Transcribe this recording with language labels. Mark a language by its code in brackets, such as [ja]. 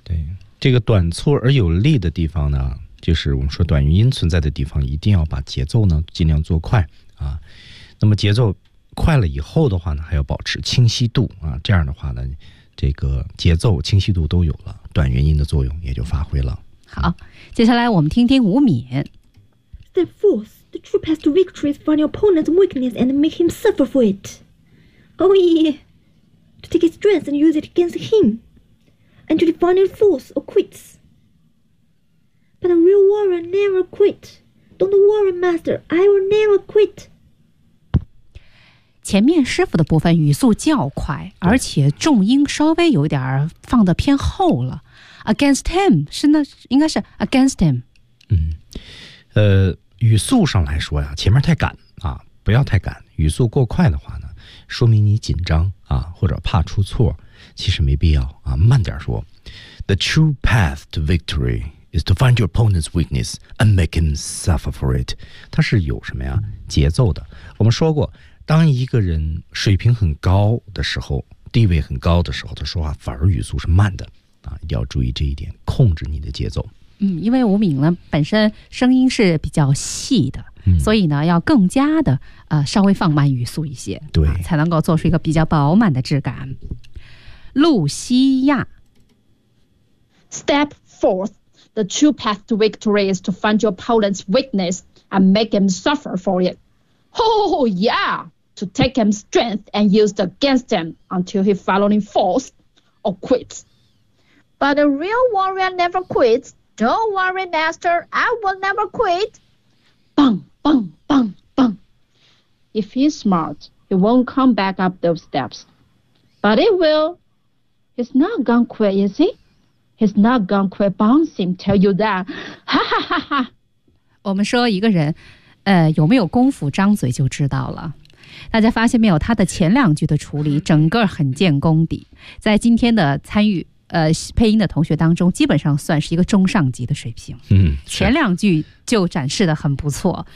[zh] 对，这个短促而有力的地方呢，就是我们说短元音存在的地方，一定要把节奏呢尽量做快啊。那么节奏快了以后的话呢，还要保持清晰度啊。这样的话呢，这个节奏清晰度都有了，短元音的作用也就发挥了。好，接下来我们听听吴敏。 [en] Step forth, the true path to victory is find your opponent's weakness and make him suffer for it. Oh yeah, to take his strength and use it against him. And to define it false or quits. But a real warrior never quit. Don't worry, master, I will never quit. [zh] 前面师傅的部分语速较快，而且重音稍微有点放得偏后了。 [en] Against him, [zh] 是那应该是 [en] against him. [zh] 语速上来说呀，前面太赶啊，不要太赶。语速过快的话呢，说明你紧张啊，或者怕出错。其实没必要啊，慢点说。 [en] The true path to victory is to find your opponent's weakness and make him suffer for it. [zh] 它是有什么呀？节奏的。我们说过，当一个人水平很高的时候，地位很高的时候，他说话反而语速是慢的啊，一定要注意这一点，控制你的节奏。因为吴敏呢本身声音是比较细的，所以呢要更加的稍微放慢语速一些，对、才能够做出一个比较饱满的质感。露西亚。 [en] Step forth, the true path to victory is to find your opponent's weakness and make him suffer for it. Oh yeah, to take him strength and use it against him until he finally falls or quits. But a real warrior never quits. Don't worry, master, I will never quit. Bang, bang, bang, bang. If he's smart, he won't come back up those steps. But he will. He's not gonna quit, is he? He's not gonna quit bouncing, tell you that. Ha ha ha ha. [zh] 我们说一个人有没有功夫张嘴就知道了。大家发现没有，他的前两句的处理整个很见功底。在今天的参与配音的同学当中，基本上算是一个中上级的水平。嗯，前两句就展示的很不错。